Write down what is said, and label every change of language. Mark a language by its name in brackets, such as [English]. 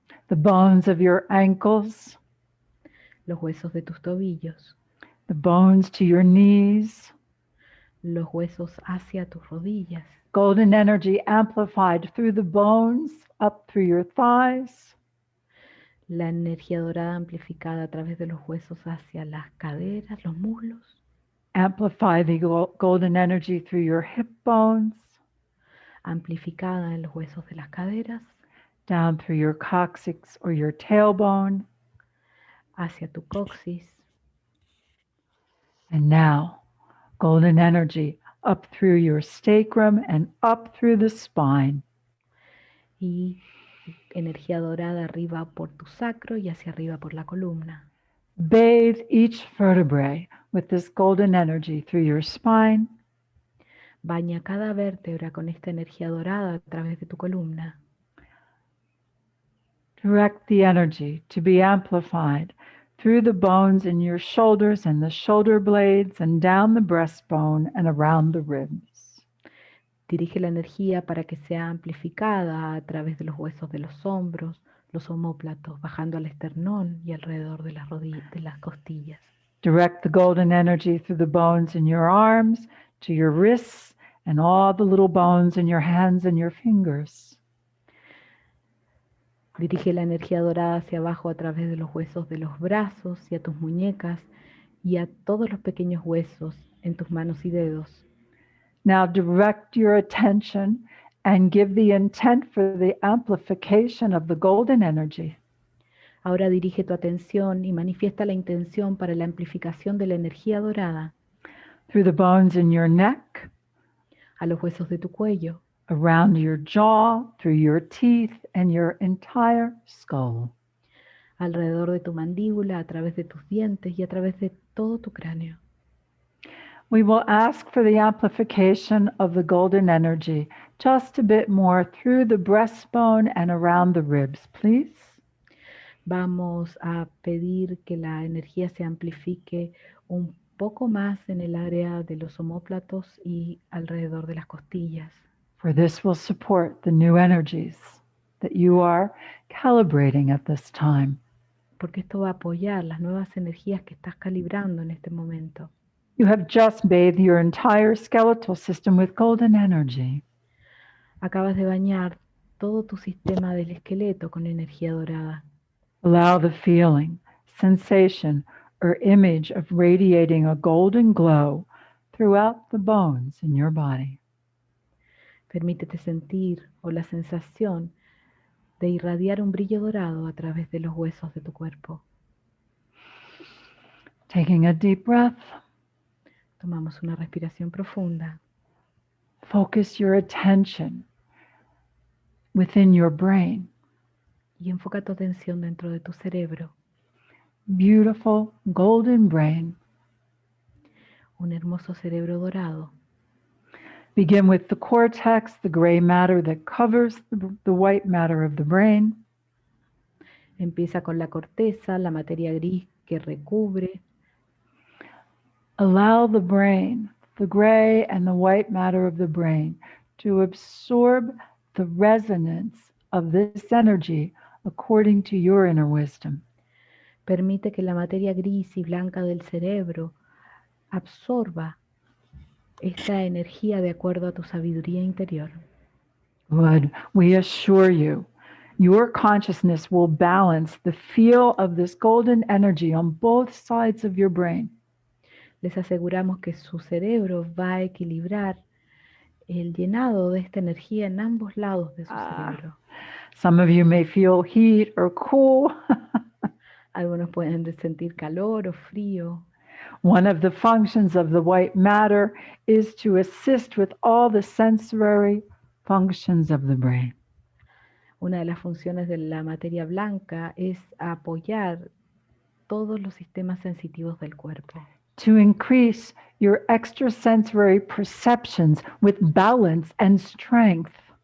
[English] The bones of your ankles, [Spanish] los huesos de tus tobillos, [English] the bones to your knees. [Spanish] los huesos hacia tus rodillas. [English] Golden energy amplified through the bones, up through your thighs. [Spanish] La energía dorada amplificada a través de los huesos hacia las caderas, los muslos. [English] Amplify the golden energy through your hip bones, [Spanish] Amplificada en los huesos de las caderas, [English] down through your coccyx or your tailbone. [Spanish] hacia tu coxis. [English] And now, golden energy up through your sacrum and up through the spine. [Spanish] Y energía dorada arriba por tu sacro y hacia arriba por la columna. [English] Bathe each vertebrae with this golden energy through your spine. [Spanish] Baña cada vértebra con esta energía dorada a través de tu columna. [English] Direct the energy to be amplified through the bones in your shoulders and the shoulder blades and down the breastbone and around the ribs. [Spanish] Dirige la energía para que sea amplificada a través de los huesos de los hombros, los omóplatos, bajando al esternón y alrededor de las rodillas, de las costillas. [English] Direct the golden energy through the bones in your arms to your wrists and all the little bones in your hands and your fingers. [Spanish] Dirige la energía dorada hacia abajo a través de los huesos de los brazos y a tus muñecas y a todos los pequeños huesos en tus manos y dedos. [English] Now direct your attention and give the intent for the amplification of the golden energy. [Spanish] Ahora dirige tu atención y manifiesta la intención para la amplificación de la energía dorada [English] Through the bones in your neck, [Spanish] a los huesos de tu cuello, [English] around your jaw, through your teeth, and your entire skull. [Spanish] alrededor de tu mandíbula, a través de tus dientes y a través de todo tu cráneo. [English] We will ask for the amplification of the golden energy just a bit more through the breastbone and around the ribs, please. [Spanish] Vamos a pedir que la energía se amplifique un poco más en el área de los omóplatos y alrededor de las costillas. [English] For this will support the new energies that you are calibrating at this time. [Spanish] Porque esto va a apoyar las nuevas energías que estás calibrando en este momento. [English] You have just bathed your entire skeletal system with golden energy. [Spanish] Acabas de bañar todo tu sistema del esqueleto con energía dorada. [English] Allow the feeling, sensation, or image of radiating a golden glow throughout the bones in your body. [Spanish] Permítete sentir o la sensación de irradiar un brillo dorado a través de los huesos de tu cuerpo. [English] Taking a deep breath. [Spanish] Tomamos una respiración profunda. [English] Focus your attention within your brain. [Spanish] Y enfoca tu atención dentro de tu cerebro. [English] Beautiful golden brain. [Spanish] Un hermoso cerebro dorado. [English] Begin with the cortex, the gray matter that covers the white matter of the brain. [Spanish] Empieza con la corteza, la materia gris que recubre. [English] Allow the brain, the gray and the white matter of the brain, to absorb the resonance of this energy according to your inner wisdom. [Spanish] Permite que la materia gris y blanca del cerebro absorba esta energía de acuerdo a tu sabiduría interior. [English] Good. We assure you, Your consciousness will balance the feel of this golden energy on both sides of your brain. [Spanish] Les aseguramos que su cerebro va a equilibrar el llenado de esta energía en ambos lados de su cerebro. [English] Some of you may feel heat or cool. [Spanish] Algunos pueden sentir calor o frío. [English] One of the functions of the white matter is to assist with all the sensory functions of the brain. [Spanish] Una de las funciones de la materia blanca es apoyar todos los sistemas sensitivos del cuerpo. [English] To increase your extrasensory perceptions with balance and strength.